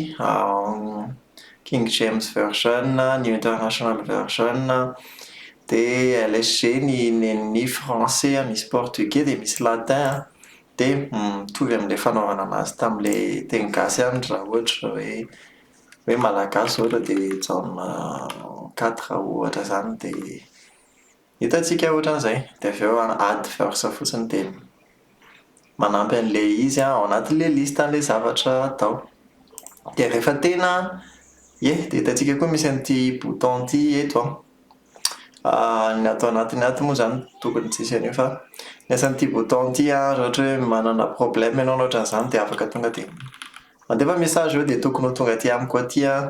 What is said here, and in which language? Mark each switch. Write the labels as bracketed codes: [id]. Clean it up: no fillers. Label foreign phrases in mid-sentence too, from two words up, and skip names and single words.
[en] King James version, New International version [mg] dia LSG ny français misy portugais dia misy latin dia mitovy amin'ilay fanaovana anazy tamin'ilay teny gasy ihany raha ohatra hoe malagasy ohatra dia Jaune 4 ohatra izany dia hitantsika ohatran'izay dia avy eo [en] add verse [mg] fotsiny dia manampy an'ilay izy ao anatin'ilay listan'ilay zavatra atao. Dia rehefa tena dia hitantsika koa misy an'ity bouton ity eto ny atao anatiny ato moa izany tokony tsisy an'io fa ny asan'ity bouton ity raha ohatra hoe manana problème ianao na ohatran'izany dia afaka tonga dia mandefa message eo dia tokony ho tonga aty amiko aty